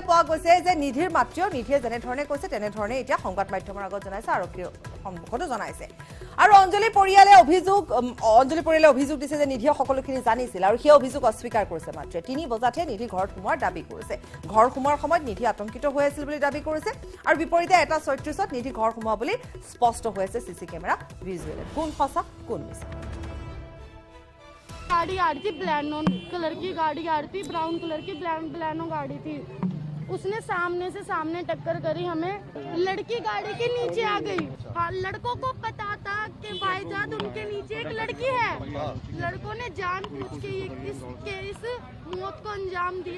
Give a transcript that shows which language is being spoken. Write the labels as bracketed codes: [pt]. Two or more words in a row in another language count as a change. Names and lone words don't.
[as] পোৱা গৈছে যে নিধিৰ মাতৃও নিধিয়ে যেনেধৰণে কৈছে তেনেধৰণে এতিয়া সংবাদ মাধ্যমৰ আগত জনাইছে আৰক্ষীৰ সন্মুখতো জনাইছে আৰু অঞ্জলি পৰিয়ালে অভিযোগ দিছে যে নিধিয়ে সকলোখিনি জানিছিল আৰু সেই অভিযোগ অস্বীকাৰ কৰিছে মাত্ৰ 3 বজাতহে নিধি ঘৰত সোমোৱাৰ দাবী কৰিছে ঘৰ সোমোৱাৰ সময়ত নিধি আতংকিত হৈ আছিল বুলি দাবী কৰিছে আৰু বিপৰীতে 1:36 নিধি ঘৰ সোমোৱা বুলি স্পষ্ট হৈ আছে [en] CC camera visual [as] কোন সঁচা কোন মিছা [hi] गाड़ी आ रही थी, ब्लैनो कलर की गाड़ी आ रही थी, ब्राउन कलर की ब्लैनो गाड़ी थी। उसने सामने से सामने टक्कर करी हमें, लड़की गाड़ी के नीचे आ गई। हाँ, लड़कों को पता था कि भाईजान उनके नीचे एक लड़की है। लड़कों ने जानबूझ के इस मौत को अंजाम दिया।